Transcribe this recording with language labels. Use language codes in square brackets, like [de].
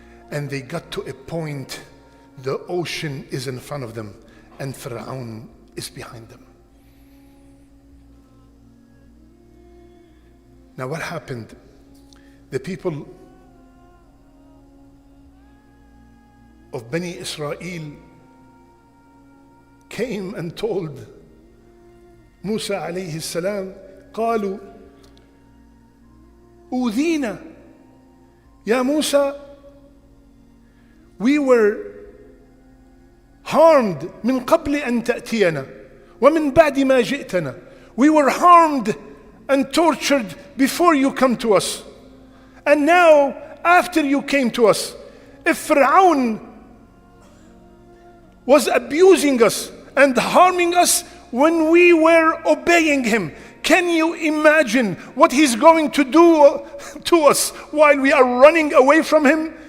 [en] And they got to a point, the ocean is in front of them and Pharaoh is behind them. Now what happened? The people of Bani Israel came and told [ar] موسى عليه السلام قالوا أوذينا يا موسى, [en] we were harmed [ar] من قبل أن تأتينا ومن بعد ما جئتنا. [en] We were harmed and tortured before you come to us, and now after you came to us. If Fir'aun was abusing us and harming us when we were obeying him, can you imagine what he's going to do to us while we are running away from him?